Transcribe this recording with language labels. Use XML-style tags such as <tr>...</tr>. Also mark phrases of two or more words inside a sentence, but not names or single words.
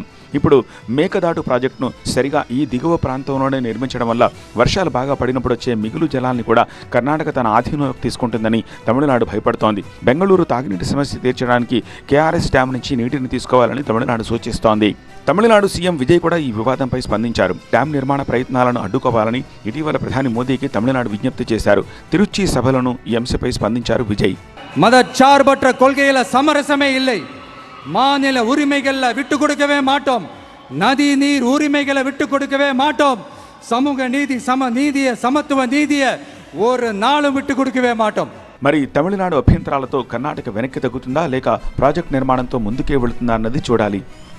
<te>ఇప్పుడు మేకదాటు ప్రాజెక్టును సరిగా ఈ దిగువ ప్రాంతంలోనే నిర్మించడం వల్ల వర్షాలు బాగా పడినప్పుడు వచ్చే మిగులు జలాల్ని కూడా కర్ణాటక తన ఆధీనంలోకి తీసుకుంటుందని తమిళనాడు భయపడుతోంది. బెంగళూరు తాగునీటి సమస్య తీర్చడానికి కేఆర్ఎస్ డ్యాం నుంచి నీటిని తీసుకోవాలని తమిళనాడు సూచిస్తోంది. తమిళనాడు సీఎం విజయ్ కూడా ఈ వివాదంపై స్పందించారు. డ్యాం నిర్మాణ ప్రయత్నాలను అడ్డుకోవాలని ఇటీవల ప్రధాని మోదీకి తమిళనాడు విజ్ఞప్తి చేశారు. తిరుచి సభలోనూ ఈ అంశంపై స్పందించారు విజయ్.</te> <ta>மதச்சார்பற்ற கொள்கையில சமரசமே இல்லை. மாநில உரிமைகளை விட்டு கொடுக்கவே மாட்டோம். நதி நீர் உரிமைகளை விட்டு கொடுக்கவே மாட்டோம். சமூக நீதி, சமத்துவ நீதியை ஒரு நாளும் விட்டு கொடுக்கவே மாட்டோம்.</ta> <te>మరి తమిళనాడు అభ్యంతరాలతో కర్ణాటక వెనక్కి తగ్గుతుందా లేక ప్రాజెక్టు నిర్మాణంతో ముందుకే వెళుతుందా అన్నది చూడాలి.</te>